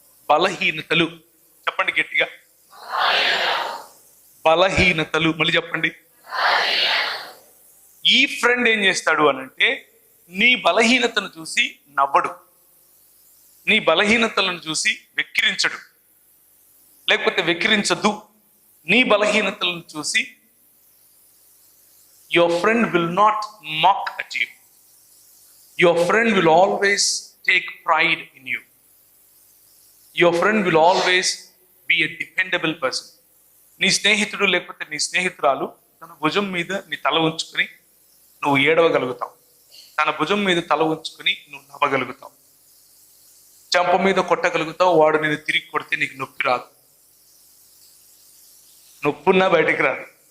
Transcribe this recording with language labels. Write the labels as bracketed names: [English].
[Telugu] బలహీనతలు చెప్పండి గట్టిగా, బలహీనతలు. మళ్ళీ చెప్పండి. ఈ ఫ్రెండ్ ఏం చేస్తాడు అనంటే, నీ బలహీనతను చూసి నవ్వడు, నీ బలహీనతలను చూసి వెక్కిరించడు, లేకపోతే వెక్కిరించదు. నీ బలహీనతలను చూసి [English] your friend will not mock at you. Your friend will always take pride in you. Your friend will always be a dependable person. [Telugu] నీ స్నేహితుడు లేకపోతే నీ స్నేహితురాలు తన భుజం మీద నీ తల ఉంచుకొని నువ్వు ఏడవగలుగుతావు, తన భుజం మీద తల ఉంచుకొని నువ్వు నవ్వగలుగుతావు, చెంప మీద కొట్టగలుగుతావు. వాడు నేను తిరిగి కొడితే నీకు నొప్పి రాదు, నొప్పున్నా బయటికి రాదు.